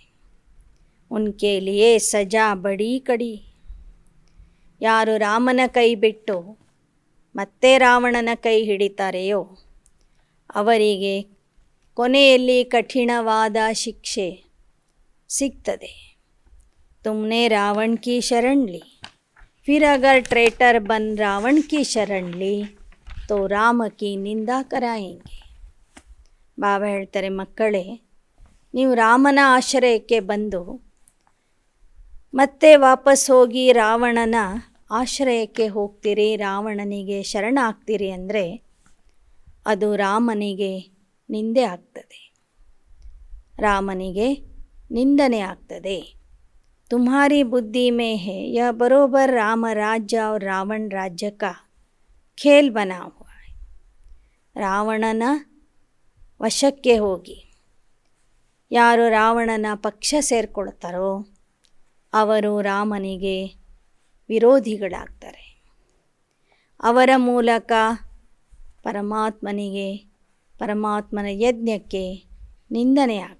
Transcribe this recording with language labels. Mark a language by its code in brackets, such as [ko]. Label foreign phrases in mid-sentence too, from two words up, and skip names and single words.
[hi] उनके लिए सजा बड़ी कड़ी. [kn] ಯಾರು ರಾಮನ ಕೈ ಬಿಟ್ಟು ಮತ್ತೆ ರಾವಣನ ಕೈ ಹಿಡಿತಾರೆಯೋ ಅವರಿಗೆ ಕೊನೆಯಲ್ಲಿ ಕಠಿಣವಾದ ಶಿಕ್ಷೆ ಸಿಗ್ತದೆ. [hi] तुमने रावण की शरण ली, फिर अगर ट्रेटर बन रावण की शरण ली तो राम की निंदा कराएंगे. [kn] ಬಾಬಾ ಹೇಳ್ತಾರೆ, ಮಕ್ಕಳೇ, ನೀವು ರಾಮನ ಆಶ್ರಯಕ್ಕೆ ಬಂದು ಮತ್ತೆ ವಾಪಸ್ ಹೋಗಿ ರಾವಣನ ಆಶ್ರಯಕ್ಕೆ ಹೋಗ್ತೀರಿ, ರಾವಣನಿಗೆ ಶರಣಾಗ್ತೀರಿ ಅಂದರೆ ಅದು ರಾಮನಿಗೆ ನಿಂದೆ ಆಗ್ತದೆ, ರಾಮನಿಗೆ ನಿಂದನೆ ಆಗ್ತದೆ. [hi] तुम्हारी बुद्धि में है यह बरोबर राम राज्य और रावण राज्य का खेल बना हुआ है. [kn] ರಾವಣನ ವಶಕ್ಕೆ ಹೋಗಿ ಯಾರು ರಾವಣನ ಪಕ್ಷ ಸೇರಿಕೊಳ್ತಾರೋ ಅವರು ರಾಮನಿಗೆ ವಿರೋಧಿಗಳಾಗ್ತಾರೆ. ಅವರ ಮೂಲಕ ಪರಮಾತ್ಮನಿಗೆ, ಪರಮಾತ್ಮನ ಯಜ್ಞಕ್ಕೆ ನಿಂದನೆ ಆಗ್ತದೆ.